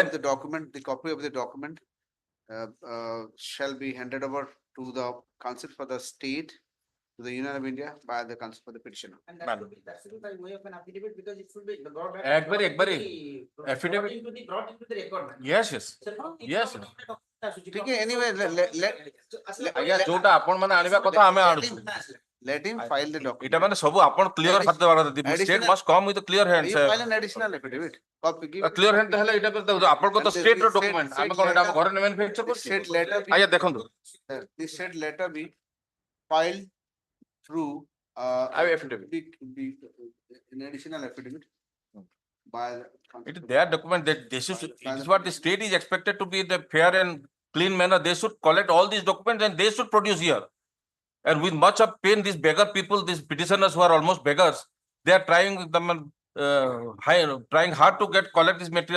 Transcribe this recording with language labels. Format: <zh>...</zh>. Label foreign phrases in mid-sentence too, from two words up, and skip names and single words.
<en>of the document, shall be handed over to the Council for the State, to the Union of India by the Council for the Petitioner. And that should be by way of an affidavit because it should be brought back. Ekbari. Affidavit. Brought into the record. Yes, yes. Yes. Okay, anyway,</en> <or>ଆଜ୍ଞା ଯୋଉଟା ଆପଣ ମାନେ ଆଣିବା କଥା ଆମେ ଆଣୁଛୁ</or> <en>let him file the document.</en> <or>ଏଟା ମାନେ ସବୁ ଆପଣ କ୍ଲିୟର ହାତ ଦେବା କଥା ଷ୍ଟେଟ୍</or> <en>must come with a clear hand You file an additional affidavit. Copy, give clear hand</en> <or>ହେଲେ ଏଟା ଆପଣଙ୍କ ତ ଷ୍ଟେଟ୍ ର ଡକ୍ୟୁମେଣ୍ଟ ଆମେ କଣ ଏଟା ଆମ ଘରେ ମ୍ୟାନୁଫ୍ୟାକ୍ଚର କରୁଛୁ</or> <en>said letter be,</en> <or>ଆଜ୍ଞା ଦେଖନ୍ତୁ</or> <en>this said letter be filed through affidavit. An additional affidavit by It is their document that this is what the state is expected to be the fair and clean manner. They should collect all these documents and they should produce here. And with much of pain, these beggar people, these petitioners who are almost beggars, they are trying trying hard to collect this material.</en>